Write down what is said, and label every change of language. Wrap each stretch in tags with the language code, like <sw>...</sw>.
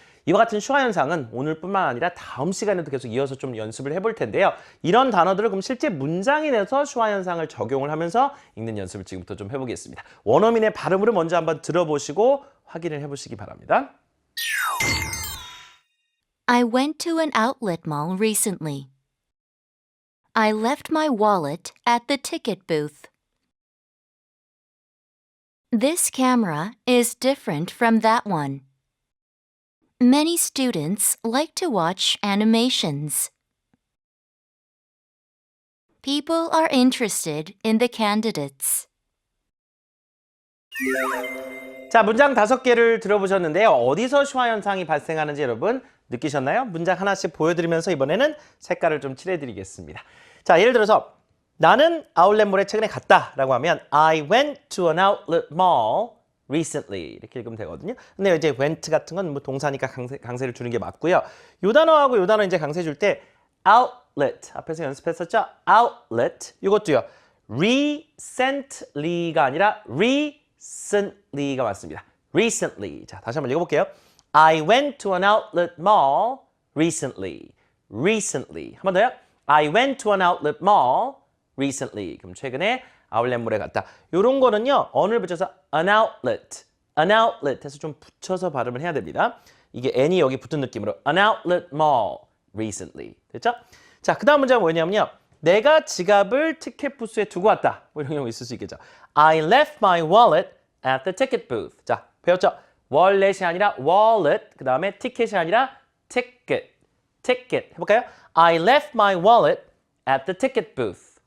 <ko>이와 같은 슈화 현상은 오늘뿐만 아니라 다음 시간에도 계속 이어서 좀 연습을 해볼 텐데요. 이런 단어들을 그럼 실제 문장이 내서 슈화 현상을 적용을 하면서 읽는 연습을 지금부터 좀 해보겠습니다. 원어민의 발음으로 먼저 한번 들어보시고 확인을 해보시기 바랍니다.</ko> <en>I went to an outlet mall recently. I left my wallet at the ticket booth. This camera is different from that one. Many students like to watch animations. People are interested in the candidates.</en> <ko>자, 문장 5개를 들어보셨는데요. 어디서 슈화 현상이 발생하는지 여러분 느끼셨나요? 문장 하나씩 보여드리면서 이번에는 색깔을 좀 칠해드리겠습니다. 자, 예를 들어서 나는 아울렛몰에 최근에 갔다 라고 하면</ko> <en>I went to an outlet mall recently</en> <ko>이렇게 읽으면 되거든요. 근데 이제 went 같은 건 뭐 동사니까 강세를 주는 게 맞고요. 요 단어하고 요 단어 이제 강세 줄 때 outlet 앞에서 연습했었죠? outlet 이것도요. recently가 아니라 recently가 맞습니다.</ko> <en>recently.</en> <ko>자, 다시 한번 읽어볼게요.</ko> <en>I went to an outlet mall recently.</en> <ko>recently. 한 번 더요.</ko> <en>I went to an outlet mall recently.</en> <ko>그럼 최근에 아울렛몰에 갔다. 이런 거는요. on을 붙여서 an outlet 해서 좀 붙여서 발음을 해야 됩니다. 이게 n이 여기 붙은 느낌으로</ko> <en>an outlet mall recently.</en> <ko>됐죠? 자, 그 다음 문제가 뭐냐면요. 내가 지갑을 티켓 부스에 두고 왔다. 뭐 이런 경우 있을 수 있겠죠.</ko> <en>I left my wallet at the ticket booth.</en> <ko>자, 배웠죠? 월렛이 아니라 wallet, 그 다음에 티켓이 아니라 ticket. 해볼까요?</ko> <en>I left my wallet at the ticket booth.</en>